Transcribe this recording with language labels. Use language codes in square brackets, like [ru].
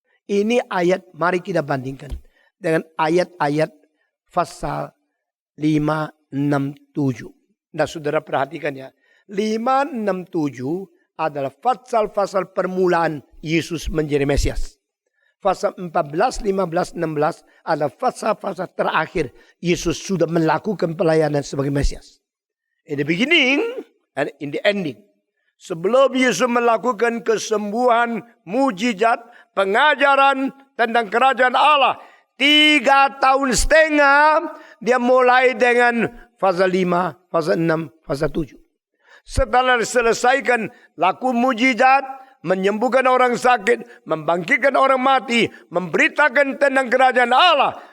[id] Ini ayat, mari kita bandingkan dengan ayat-ayat pasal 5, 6, 7. Nah, saudara perhatikan ya. 5, 6, 7 adalah pasal-pasal permulaan Yesus menjadi Mesias. Pasal 14, 15, 16 adalah pasal-pasal terakhir Yesus sudah melakukan pelayanan sebagai Mesias. [en] In the beginning and in the ending. [id] Sebelum Yesus melakukan kesembuhan, mujizat, pengajaran tentang kerajaan Allah. 3,5 tahun dia mulai dengan fase 5, fase 6, fase 7. Setelah selesaikan laku mujizat, menyembuhkan orang sakit, membangkitkan orang mati, memberitakan tentang kerajaan Allah.